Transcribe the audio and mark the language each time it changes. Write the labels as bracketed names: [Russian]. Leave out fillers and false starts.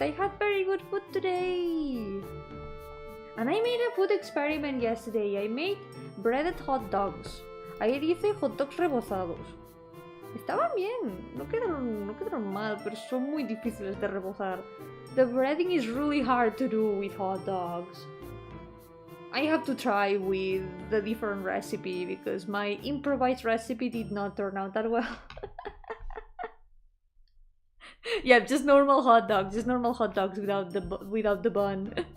[English] I had very good food today! And I made a food experiment yesterday. I made breaded hot dogs. [Spanish] Ayer hice hot dogs rebozados. Estaban bien, no quedaron mal, pero son muy difíciles de rebozar. [English] The breading is really hard to do with hot dogs. I have to try with the different recipe because my improvised recipe did not turn out that well. Yeah, just normal hot dogs without the bun.